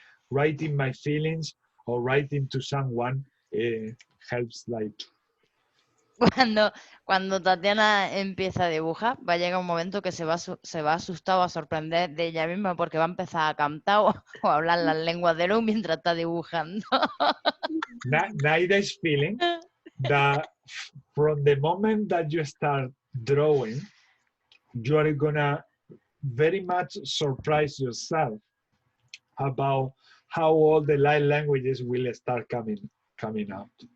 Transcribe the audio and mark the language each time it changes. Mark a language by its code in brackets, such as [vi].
[en] Writing my feelings or writing to someone helps like. [es] Cuando Tatiana empieza a dibujar, va a llegar un momento que se va a asustar o a sorprender de ella misma, porque va a empezar a cantar o a hablar las lenguas de luz mientras está dibujando. [en] Naida is feeling that from the moment that you start drawing, you are gonna very much surprise yourself about how all the light languages will start coming out.